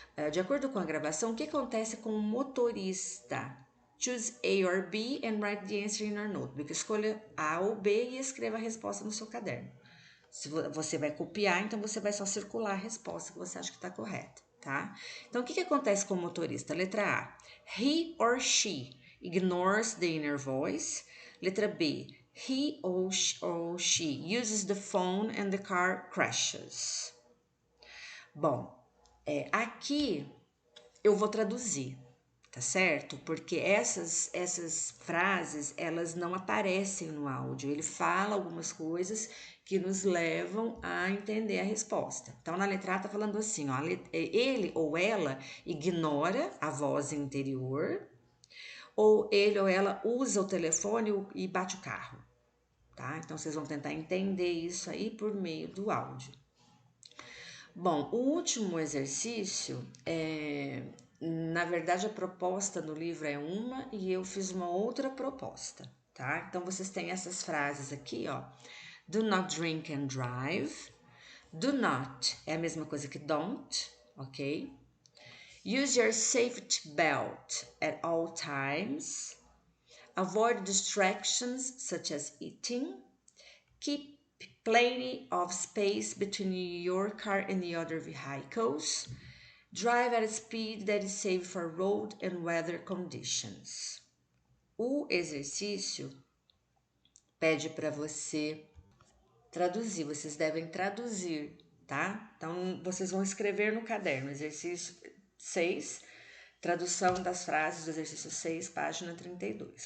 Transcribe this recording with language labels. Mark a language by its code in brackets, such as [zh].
[pt] De acordo com a gravação, o que acontece com o motorista? [en] Choose A or B and write the answer in your notebook. [pt] Escolha A ou B e escreva a resposta no seu caderno. Se você vai copiar, então você vai só circular a resposta que você acha que está correta, tá? Então, o que acontece com o motorista? Letra A. [en] He or she ignores the inner voice. [pt] Letra B. [en] He or she uses the phone and the car crashes. [pt] Bom, aqui eu vou traduzir, tá certo? Porque essas frases, elas não aparecem no áudio. Ele fala algumas coisas que nos levam a entender a resposta. Então, na letra A tá falando assim, ó, ele ou ela ignora a voz interior, ou ele ou ela usa o telefone e bate o carro, tá? Então, vocês vão tentar entender isso aí por meio do áudio. Bom, o último exercício na verdade, a proposta no livro é uma e eu fiz uma outra proposta, tá? Então, vocês têm essas frases aqui, ó. [en] Do not drink and drive. [pt] Do not é a mesma coisa que don't, ok? [en] Use your safety belt at all times. Avoid distractions such as eating. Keep plenty of space between your car and the other vehicles. Drive at a speed that is safe for road and weather conditions. [pt] O exercício pede para você traduzir, vocês devem traduzir, tá? Então, vocês vão escrever no caderno, exercício 6, tradução das frases do exercício 6, página 32.